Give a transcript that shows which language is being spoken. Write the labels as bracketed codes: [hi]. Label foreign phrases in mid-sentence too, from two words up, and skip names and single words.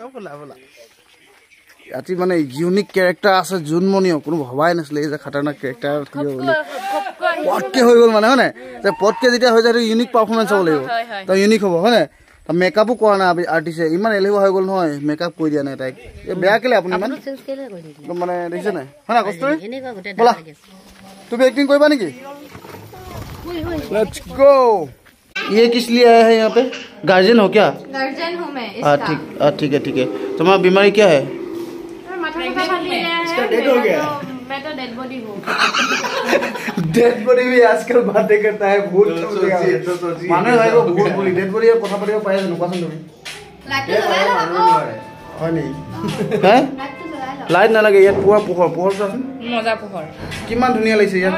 [as] ৰাতি মানে [en] unique character [as] আছে জোনমণিও কোনো ভবাই নাছিলে এই যে খাতাৰনাক কেৰেক্টাৰ থাকিব বুলি পটকে হৈ গ'ল মানে হয় নাই যে পটকে যেতিয়া হৈ যায় [en] unique performance [as] হ'ব লাগিব তো ইউনিক হ'ব হয় নাই মেকআপো কৰা নাই আৰ্টিষ্টে ইমান এলেহুৱা হৈ গ'ল নহয় মেকআপ কৰি দিয়া নাই তাইক বেয়া কেলে আপুনি ইমান মানে দেখিছে নাই হয় নাই কষ্ট ব'লা তুমি এক্টিং কৰিবা নেকি [en] let's go [hi] ये किस लिए आया है यहाँ पे गार्जियन हो क्या गार्जियन हूँ मैं इसका ठीक है तुम्हारा बीमारी क्या है डेड हो गया मैं तो [en] dead body [hi] हूँ डेड बॉडी भी आजकल बातें करता है भूत माने भाई वो भूत बोली डेड बॉडी और [as] কথা পাতিব পাৰে জানো কোৱাচোন তুমি হয় নি হে লাইট নালাগে ইয়াত পুৰা পোহৰ চোৱাচোন মজা পোহৰ কিমান ধুনীয়া লাগিছে ইয়াত